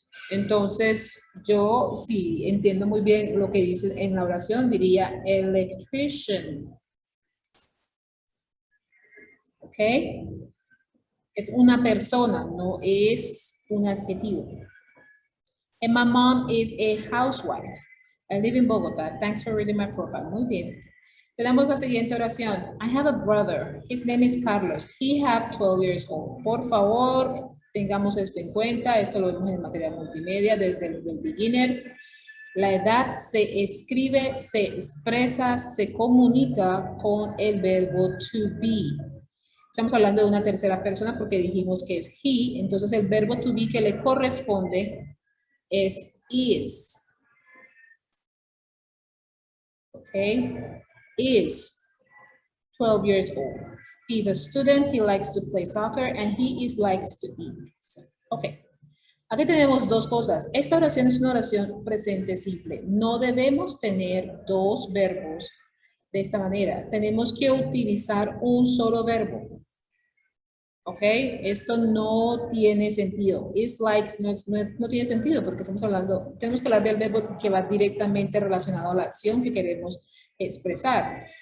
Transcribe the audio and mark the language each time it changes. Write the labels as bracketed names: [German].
[Spanish] Entonces, yo sí entiendo muy bien lo que dice en la oración, diría electrician. ¿Ok? Es una persona, no es un adjetivo. [English] And my mom is a housewife. I live in Bogotá. Thanks for reading my profile. [Spanish] Muy bien. Tenemos la siguiente oración. [English] I have a brother. His name is Carlos. He have 12 years old. [Spanish] Por favor, tengamos esto en cuenta. Esto lo vemos en materia multimedia desde el beginner. La edad se escribe, se expresa, se comunica con el verbo to be. Estamos hablando de una tercera persona porque dijimos que es he. Entonces el verbo to be que le corresponde es is. [English] Okay, is 12 years old. He's a student, he likes to play soccer, and he likes to eat. [Spanish] Okay. Aquí tenemos dos cosas. Esta oración es una oración presente simple. No debemos tener dos verbos de esta manera. Tenemos que utilizar un solo verbo. ¿Ok? Esto no tiene sentido. Is likes no tiene sentido porque estamos hablando, tenemos que hablar del verbo que va directamente relacionado a la acción que queremos expresar.